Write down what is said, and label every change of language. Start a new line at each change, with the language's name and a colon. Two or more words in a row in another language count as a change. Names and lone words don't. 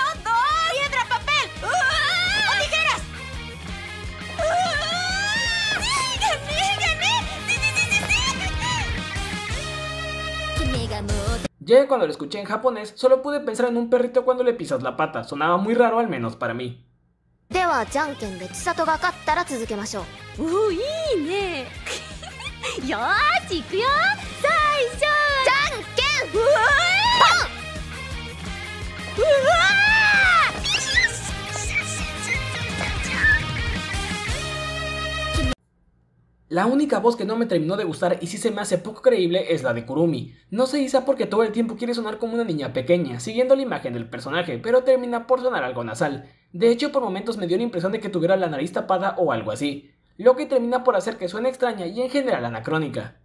Spanish: ¡Piedra, papel! ¡O tijeras! ¡Sí! ¡Gané! ¡Sí, sí, sí, sí! Ya que cuando lo escuché en japonés, solo pude pensar en un perrito cuando le pisas la pata, sonaba muy raro al menos para mí.
Japanese: ではじゃんけんで千里が勝ったら続けましょう。お、いいね。よーし、行くよ。最初じゃんけん。うわー！うわー！
Spanish: La única voz que no me terminó de gustar y sí se me hace poco creíble es la de Kurumi. No se dice porque todo el tiempo quiere sonar como una niña pequeña, siguiendo la imagen del personaje, pero termina por sonar algo nasal. De hecho, por momentos me dio la impresión de que tuviera la nariz tapada o algo así, lo que termina por hacer que suene extraña y en general anacrónica.